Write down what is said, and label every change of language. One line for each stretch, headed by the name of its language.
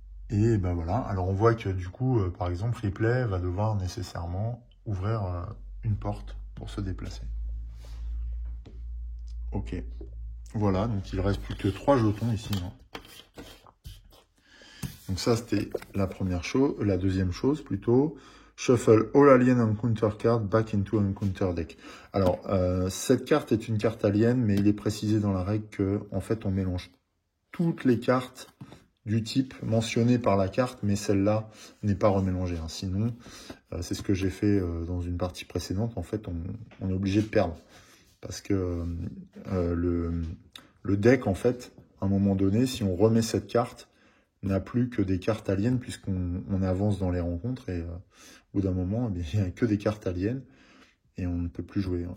French: Et ben voilà, alors on voit que du coup, par exemple, Ripley va devoir nécessairement ouvrir une porte pour se déplacer. Ok, voilà, donc il reste plus que 3 jetons ici. Hein. Donc ça, c'était la première chose, la deuxième chose plutôt.
English: Shuffle all alien encounter card back into encounter deck.
French: Alors, cette carte est une carte alien, mais il est précisé dans la règle que, en fait, on mélange toutes les cartes du type mentionné par la carte, mais celle-là n'est pas remélangée. Hein. Sinon, c'est ce que j'ai fait dans une partie précédente. En fait, on est obligé de perdre. Parce que le deck, en fait, à un moment donné, si on remet cette carte, n'a plus que des cartes aliens, puisqu'on avance dans les rencontres, et au bout d'un moment, eh bien, il n'y a que des cartes aliens, et on ne peut plus jouer. Hein.